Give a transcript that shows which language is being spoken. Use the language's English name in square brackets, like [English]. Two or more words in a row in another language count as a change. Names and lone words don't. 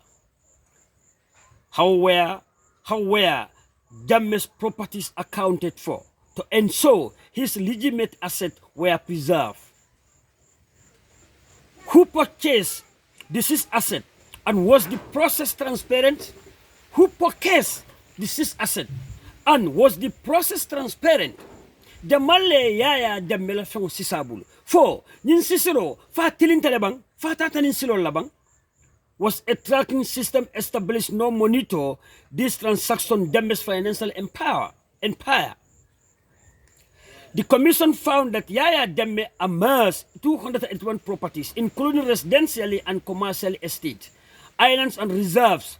[English] How were Jammeh's properties accounted for to ensure his legitimate assets were preserved? Who purchased this asset, and was the process transparent? Who purchased this asset, and was the process transparent? [Mandingo] Jamalle Yahya Jammeh la fengo sisabulu fo nin sisiro fa tilinte labang fa tatanin silo labang. [English] Was a tracking system established no monitor this transaction Jammeh's financial empire? The commission found that Yahya Jammeh amassed 281 properties, including residential and commercial estates, islands and reserves.